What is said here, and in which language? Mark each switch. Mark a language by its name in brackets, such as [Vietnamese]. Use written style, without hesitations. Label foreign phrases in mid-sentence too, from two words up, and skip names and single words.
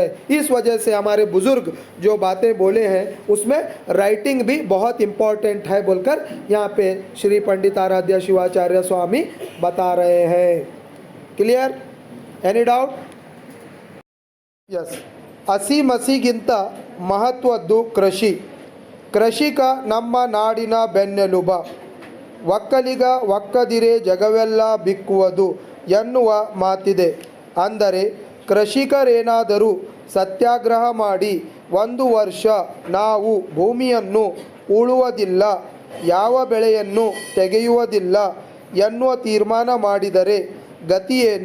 [Hindi] इस वजह से हमारे बुज़ुर्ग जो बातें बोले हैं उसमें राइटिंग भी बहुत इम्पॉर्टेंट है बोलकर यहाँ पे श्री पंडित आराध्य शिवाचार्य स्वामी बता रहे हैं। [English] clear? any doubt? yes. [Kannada] ಹಸಿ ಮಸಿಗಿಂತ ಮಹತ್ವದ್ದು ಕೃಷಿ. ಕೃಷಿಕ ನಮ್ಮ ನಾಡಿನ ಬೆನ್ನೆಲುಬ. ಒಕ್ಕಲಿಗ ಒಕ್ಕದಿರೆ ಜಗವೆಲ್ಲ ಬಿಕ್ಕುವುದು ಎನ್ನುವ ಮಾತಿದೆ. ಅಂದರೆ ಕೃಷಿಕರೇನಾದರೂ ಸತ್ಯಾಗ್ರಹ ಮಾಡಿ 1 ವರ್ಷ ನಾವು ಭೂಮಿಯನ್ನು ಉಳುವುದಿಲ್ಲ, ಯಾವ ಬೆಳೆಯನ್ನು ತೆಗೆಯುವುದಿಲ್ಲ ಎನ್ನುವ ತೀರ್ಮಾನ ಮಾಡಿದರೆ ಗತಿಯೇನು?